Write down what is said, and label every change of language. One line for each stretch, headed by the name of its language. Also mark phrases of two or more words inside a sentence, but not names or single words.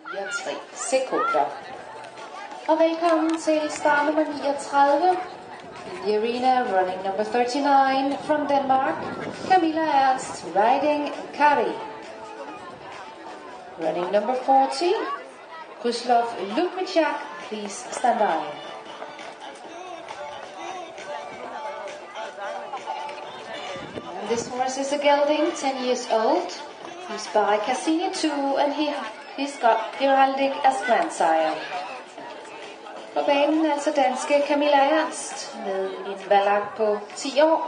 Danish: 3 sekunder. Og velkommen til start nummer 39.
English: In the arena, running number 39 from Denmark, Camilla Ernst riding Kari. Running number 40, Kryslov Lukmichak, please stand by. And this horse is a gelding, 10 years old. He's by Cassini 2 and he's got Heraldic as grandsire.
Danish: På banen altså danske Camilla Ernst med en valak på 10 år.